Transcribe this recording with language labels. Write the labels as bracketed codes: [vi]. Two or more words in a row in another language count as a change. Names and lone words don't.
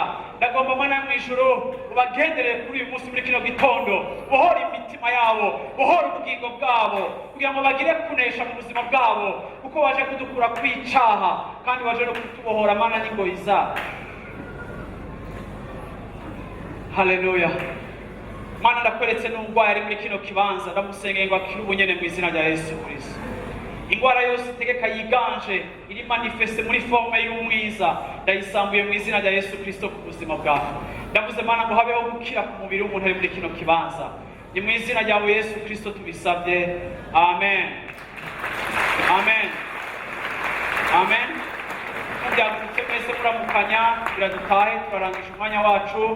[rn] Ndagomba Mana mw'ijuru ubagenderere kuri uyu munsi muri kino gitondo, bohora imitima yabo, bohora ubugingo bwabo, kugira ngo bagire kunesha mu buzima bwabo, kuko waje kudukura kw'icaha kandi waje no kutubohora Mana n'ingoyi zacu. Haleluya Mana. Ndakweretse n'umurwayi ari muri kino kibanza, ndamusengeye ngo akire ubunyene mu izina rya Yesu Kristo. Ingwara yose itegeka yiganje iri manifeste muri forme y'umwiza, ndayisambuye mu izina rya Yesu Kristo ku buzima bwawe. Ndavuze Mana ngo habeho gukira ku mubiri w'umuntu ari muri kino kibanza, ni mu izina ryawe Yesu Kristo tubisabye, amen, amen, amen. Mubyagurutse mwese muramukanya, biradutahe turarangije umwanya wacu.